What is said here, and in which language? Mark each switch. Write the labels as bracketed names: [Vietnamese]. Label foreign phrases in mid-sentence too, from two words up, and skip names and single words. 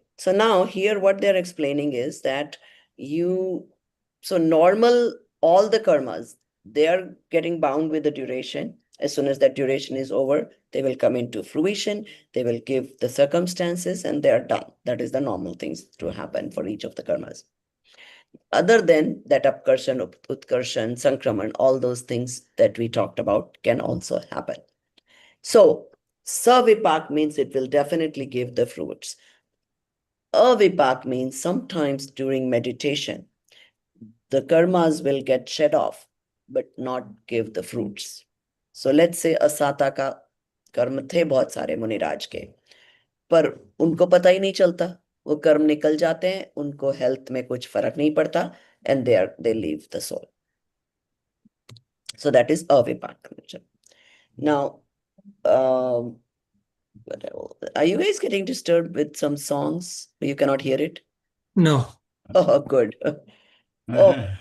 [English] So now here what they're explaining is that normal, all the karmas, they are getting bound with the duration. As soon as that duration is over, they will come into fruition, they will give the circumstances, and they are done. That is the normal things to happen for each of the karmas. Other than that, [Hindi] उपकर्षण उत्कर्षण संक्रमण, [English] all those things that we talked about can also happen. So, savipak means it will definitely give the fruits. Avipak means sometimes during meditation, the karmas will get shed off, but not give the fruits. So let's say [Hindi] asata का कर्म थे बहुत सारे मुनिराज के, पर उनको पता ही नहीं चलता, वो कर्म निकल जाते हैं, उनको हेल्थ में कुछ फर्क नहीं पड़ता, [English] and they leave the soul. So that is avipak. Now, are you guys getting disturbed with some songs? You cannot hear it? No. Oh, good. Oh,